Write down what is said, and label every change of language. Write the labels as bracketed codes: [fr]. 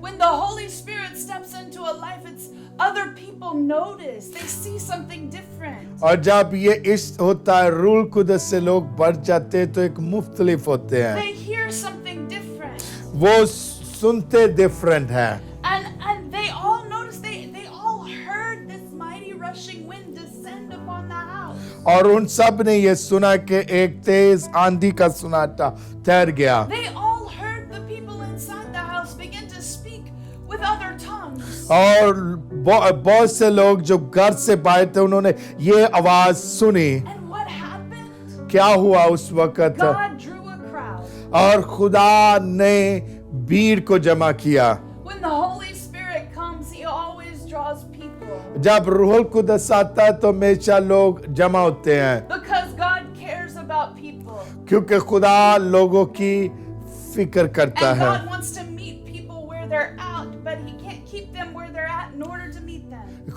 [en] When the Holy Spirit steps into a life, it's other people notice. They see something different. [hi] और जब ये इस होता है, रूल कुदस से लोग बढ़ जाते हैं तो एक मुख्तलिफ होते हैं, [en] They hear something different. [hi] वो सुनते डिफरेंट है। [en] And they all noticed, they all heard this mighty rushing wind descend upon the house. [hi] और उन सब ने ये सुना कि एक तेज आंधी का सुनाटा ठहर गया। [en] They all heard the people inside the house begin to speak with other tongues. [hi] और बहुत से लोग जो घर से बाहर थे उन्होंने ये आवाज सुनी। [en] And what happened? [hi] क्या हुआ उस वक्त? [en] God drew a crowd. [hi] और खुदा ने भीड़ को जमा किया। [en] When the Holy Spirit comes, He always draws people. [hi] जब रूह कुदस आता है तो हमेशा लोग जमा होते हैं, [en] Because God cares about people. [hi] क्योंकि खुदा लोगों की फिक्र करता [en] And [hi] है। [en] God wants to meet people where they're at, but He can't keep them where they're at in order to meet them.